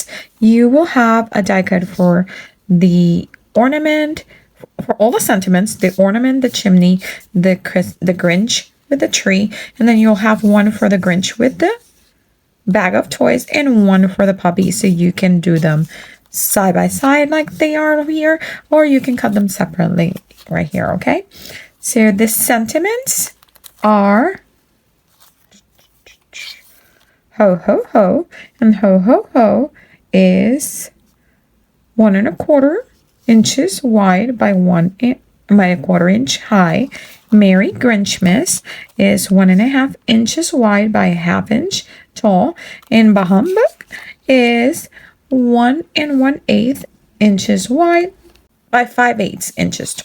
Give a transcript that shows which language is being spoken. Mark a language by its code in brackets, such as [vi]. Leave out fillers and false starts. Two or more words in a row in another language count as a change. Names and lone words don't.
[en] You will have a die cut for the ornament, for all the sentiments, the ornament, the chimney, the Grinch with the tree, and then you'll have one for the Grinch with the bag of toys and one for the puppy, so you can do them side by side like they are here, or you can cut them separately right here. Okay, so the sentiments are ho ho ho, and ho ho ho is 1¼ inches wide by 1¼ inch high. Merry Grinchmas is 1½ inches wide by 1/2 inch tall, and Humbug is 1 1/8 inches wide by 5/8 inches tall.